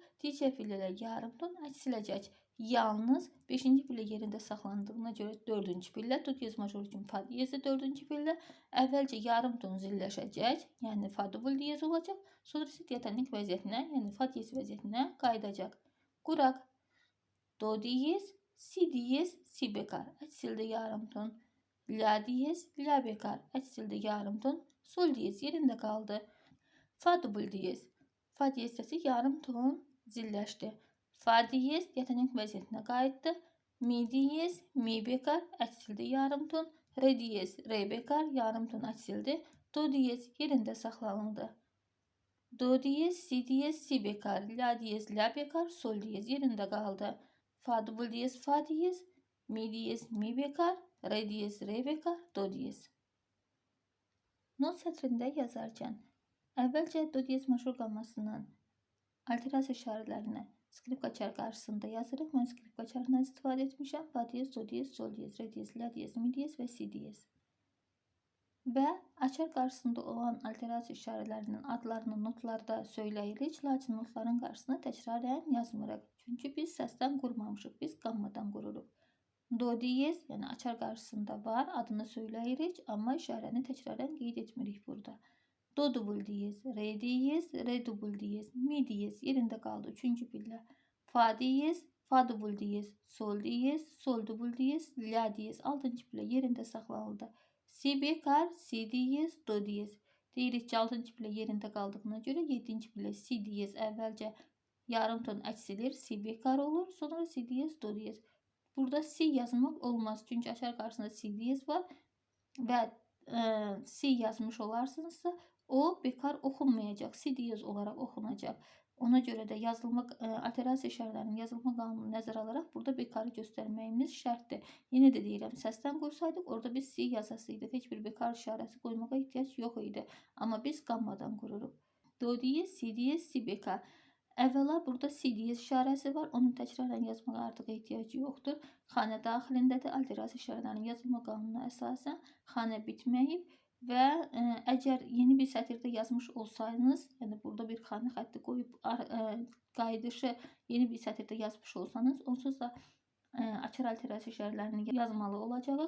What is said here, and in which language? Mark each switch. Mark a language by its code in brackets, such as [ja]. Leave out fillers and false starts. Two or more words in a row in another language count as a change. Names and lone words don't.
[az] Digər pillələr yarım ton əksiləcək. Yalnız 5-ci pillə yerində saxlandığına görə 4-cü pillə, do diyez major üçün fa diyezdə 4-cü pillə əvvəlcə yarım ton zilləşəcək, yəni fa dubul diyez olacaq. Sonra isə diatonik vəziyyətinə, yəni fa diyez vəziyyətinə qayıdacaq. Quraq. Do diyez, si diyez, si bekar, əksildi yarım ton. La diyez, la bekar, əksildi yarım ton. Sol diyez yerində qaldı. Fa dubul diyez. Fa diyez səsi yarım ton zilləşdi. Fa diyez diatonik vəziyyətinə qayıtdı. Mi diyez, mi bekar, əksildi yarım ton. Re diyez, re bekar, yarım ton əksildi. Do diyez yerində saxlanıldı. Do diyez, si diyez, si bekar, la diyez, la bekar, sol diyez yerində qaldı. Fa dubul diyez, fa diyez, mi diyez, mi bekar, re diyez, re bekar, do diyez. Not sətrində yazarkən əvvəlcə do diyez major qammasının alterasiya işarələrini skripka çar qarşısında yazırıq. Mən skripka çarından istifadə etmişəm. Fa diyez, do diyez, sol diyez, re diyez, la diyez, mi diyez və si diyez. Və açar qarşısında olan alterasiya işarələrinin adlarını notlarda söyləyirik, lakin notların qarşısına təkrarən yazmırıq. Çünki biz səsdən qurmamışıq, biz qammadan qururuq. Do diyez, yəni açar qarşısında var, adını söyləyirik, amma işarəni təkrarən qeyd etmirik burada. Do dubul diyez, re diyez, re dubul diyez, mi diyez yerində qaldı 3-cü pillə. Fa diyez, fa dubul diyez, sol diyez, sol dubul diyez, la diyez 6-cı pillə yerində saxlanıldı. Si bekar, si diyez, do diyez. Deyirik ki, 6-cı pillə yerində qaldığına görə 7-ci pillə si diyez əvvəlcə yarım ton əksilir, si bekar olur, sonra si diyez, do diyez. Burada si yazmaq olmaz, çünki açar qarşısında si diyez var və si yazmış olarsınızsa, o bekar oxunmayacaq, si diyez olaraq oxunacaq. Ona görə də yazılma alterasiya işarələrinin yazılma qanununu nəzərə alaraq burada bekarı göstərməyimiz şərtdir. Yenə də deyirəm, səsdən qursaydıq, orada biz si yazasıydıq. Heç bir bekar işarəsi qoymağa ehtiyac yox idi. Amma biz qammadan qururuq. Do diyez, si diyez, si bekar. Əvvəla burada si diyez işarəsi var. Onun təkrarən yazmağa artıq ehtiyacı yoxdur. Xanə daxilindədir. Alterasiya işarələrinin yazılma qanununa əsasən xanə bitməyib. və əgər yeni bir sətirdə yazmış olsaydınız, yəni burada bir xana xətti qoyub qayıdışı yeni bir sətirdə yazmış olsanız, onsuz da açar alterasiya işarələrini yazmalı olacağıq.